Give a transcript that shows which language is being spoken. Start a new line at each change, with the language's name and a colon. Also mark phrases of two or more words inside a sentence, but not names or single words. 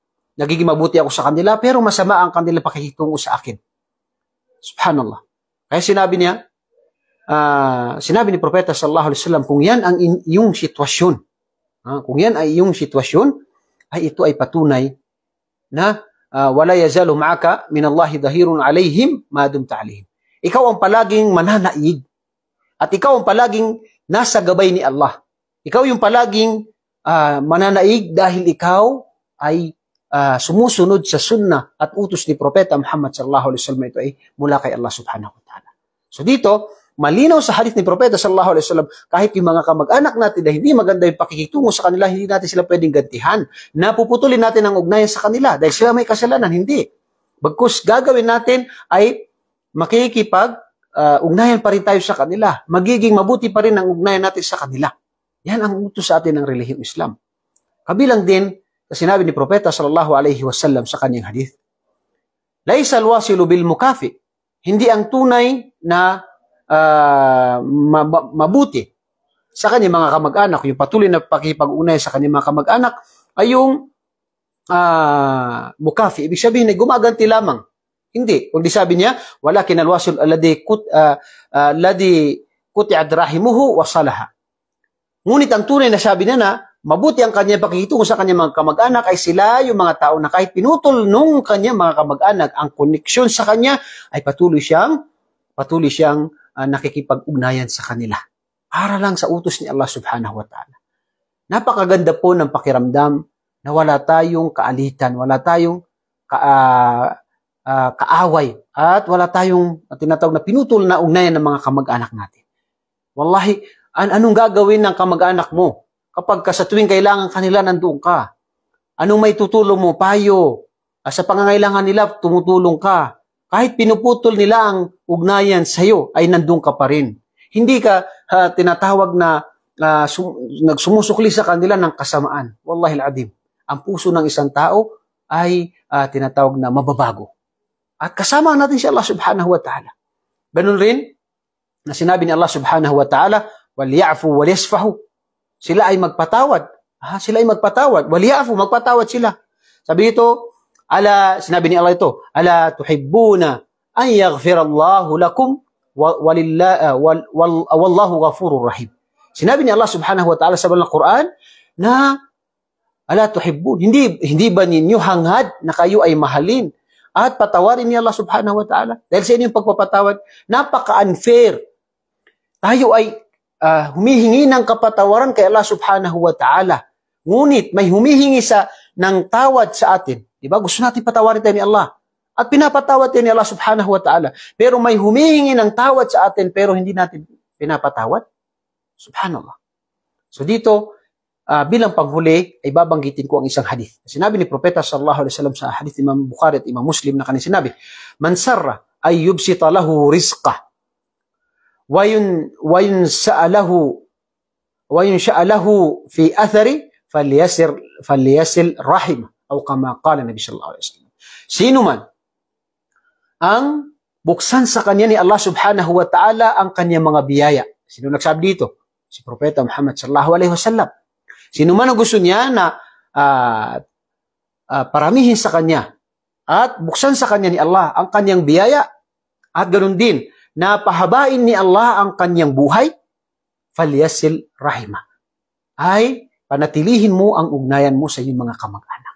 Filipino: Nagiging mabuti ako sa kanila pero masama ang kanilang pakikitungo sa akin. Subhanallah. Kaya sinabi niya, sinabi ni Propeta
Arabic: صلى الله عليه وسلم,
Filipino: kung yan ang iyong sitwasyon, kung yan ay iyong sitwasyon, ay ito ay patunay na
Arabic: ولا يزال معك من الله ظهير عليهم ما دمت عليهم.
Filipino: Ikaw ang palaging mananaig at ikaw ang palaging nasa gabay ni Allah. Ikaw yung palaging mananaig dahil ikaw ay sumusunod sa sunnah at utos ni Propeta Muhammad
Arabic: صلى الله عليه وسلم.
Filipino: Ito ay mula kay Allah
Arabic: سبحانه وتعالى.
Filipino: So dito, malinaw sa hadith ni Propeta
Arabic: صلى الله عليه وسلم,
Filipino: kahit yung mga kamag-anak natin na hindi maganda yung pakikitungo sa kanila, hindi natin sila pwedeng gantihan. Napuputulin natin ang ugnayan sa kanila dahil sila may kasalanan, hindi. Bagkus gagawin natin ay ugnayan pa rin tayo sa kanila. Magiging mabuti pa rin ang ugnayan natin sa kanila. Yan ang utos sa atin ng relihiyong Islam. Kabilang din sa sinabi ni Propeta
Arabic: صلى الله عليه وسلم
Filipino: sa kanyang hadith,
Arabic: ليس الواصل بالمكافئ.
Filipino: Hindi ang tunay na mabuti sa kanyang mga kamag-anak, yung patuloy na pakipag-ugnayan sa kanyang mga kamag-anak, ay yung mukafi. Ibig sabihin ay gumaganti lamang. Hindi. Kundi sabi niya,
Arabic: ولكن الواصل الذي قطعت رحمه وصلها.
Filipino: Ngunit ang tunay na sabi niya na mabuti ang kanyang pakikitungo sa kanyang mga kamag-anak ay sila yung mga tao na kahit pinutol nung kanyang mga kamag-anak ang koneksyon sa kanya ay patuloy siyang nakikipag-ugnayan sa kanila. Para lang sa utos ni Allah
Arabic: سبحانه وتعالى.
Filipino: Napakaganda po ng pakiramdam na wala tayong kaalitan, wala tayong kaaway, at wala tayong tinatawag na pinutol na ugnayan ng mga kamag-anak natin. Wallahi, anong gagawin ng kamag-anak mo kapag sa tuwing kailangan kanila nandoon ka? Anong may tutulong mo? Payo. Sa pangangailangan nila, tumutulong ka. Kahit pinuputol nila ang ugnayan sa iyo, ay nandoon ka pa rin. Hindi ka tinatawag na nagsumusukli sa kanila ng kasamaan.
Arabic: والله العظيم.
Filipino: Ang puso ng isang tao ay tinatawag na mababago. At kasama natin si Allah
Arabic: سبحانه وتعالى.
Filipino: Ganun rin, na sinabi ni Allah
Arabic: سبحانه وتعالى, وَلْيَعْفُوا وَلْيَسْفَحُوا.
Filipino: Sila ay magpatawad. Sila ay magpatawad. وَلْيَعْفُوا, magpatawad sila. Sabi ito, sinabi ni Allah ito,
Arabic: أَلَا تُحِبُّونَ أَنْ يَغْفِرَ اللَّهُ لَكُمْ وَاللَّهُ غَفُورٌ رَحِيمٌ.
Filipino: Sinabi ni Allah
Arabic: سبحانه وتعالى
Filipino: sa banal Quran na
Arabic: أَلَا تُحِبُّونَ,
Filipino: hindi ba ninyo hangad na kayo ay mahalin at patawarin ni Allah
Arabic: سبحانه وتعالى?
Filipino: Dahil sa inyong pagpapatawad, napaka-unfair. Tayo ay humihingi ng kapatawaran kay Allah
Arabic: سبحانه وتعالى.
Filipino: Ngunit may humihingi ng tawad sa atin. Diba? Gusto natin patawarin tayo ni Allah. At pinapatawad tayo ni Allah
Arabic: سبحانه وتعالى.
Filipino: Pero may humihingi ng tawad sa atin pero hindi natin pinapatawad. Subhanallah. So dito, bilang panghuli, ay babanggitin ko ang isang hadith. Sinabi ni Propeta
Arabic: صلى الله عليه وسلم
Filipino: sa hadith Imam Bukhari at Imam Muslim na kanina sinabi,
Arabic: من سره أن يبسط له رزقه وينسأ له في أثره فليصل رحمه أو كما قال النبي صلى الله عليه وسلم.
Filipino: Sino man ang buksan sa kanya ni Allah
Arabic: سبحانه وتعالى
Filipino: ang kanyang mga biyaya. Sino nagsabi dito? Si Propeta Muhammad
Arabic: صلى الله عليه وسلم.
Filipino: Sino man ang gusto niya na paramihin sa kanya at buksan sa kanya ni Allah ang kanyang biyaya, At ganun din, napahabain ni Allah ang kanyang buhay,
Arabic: فليصل رحمه.
Filipino: Ay, panatilihin mo ang ugnayan mo sa iyong mga kamag-anak.